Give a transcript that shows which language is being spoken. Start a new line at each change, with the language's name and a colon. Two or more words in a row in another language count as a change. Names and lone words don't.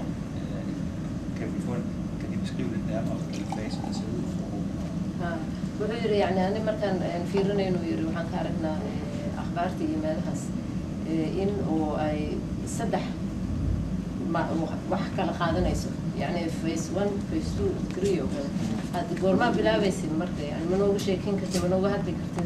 Danish: Kan de beskrive lidt nærmere, hvilke faser der ser ud for Hobio?
Somali: wuxuu yiri yani ani markaan fiirinayno yiri waxaan ka aragnaa akhbaarta iyo meelahaas in oo ay saddex wax kala qaadanayso yani
English: phase 1 phase 2
Somali: 3 oo kale hadda goorma bilaabaysid marka yani ma noogu sheekin kartid ma noogu hadli kartid.